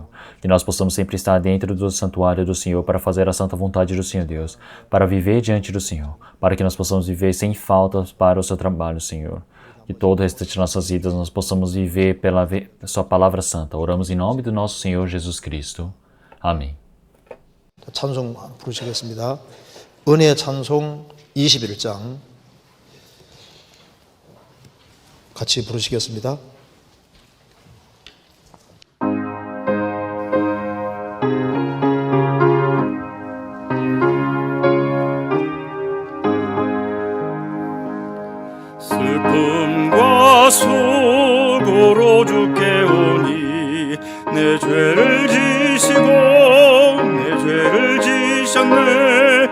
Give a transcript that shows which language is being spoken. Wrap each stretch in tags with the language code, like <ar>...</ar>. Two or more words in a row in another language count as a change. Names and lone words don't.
<pt>Que nós possamos sempre estar dentro do santuário do Senhor para fazer a santa vontade do Senhor Deus, para viver diante do Senhor, para que nós possamos viver sem faltas para o seu trabalho, Senhor. Que todo o restante de nossas vidas nós possamos viver pela sua palavra santa. Oramos em nome do nosso Senhor Jesus Cristo. Amém.</pt> <ko>찬송 부르시겠습니다. 은혜 찬송 21장 같이 부르시겠습니다. 슬픔과 수고로 주께 오니 내 죄를 지시고 내 죄를 지셨네.</ko>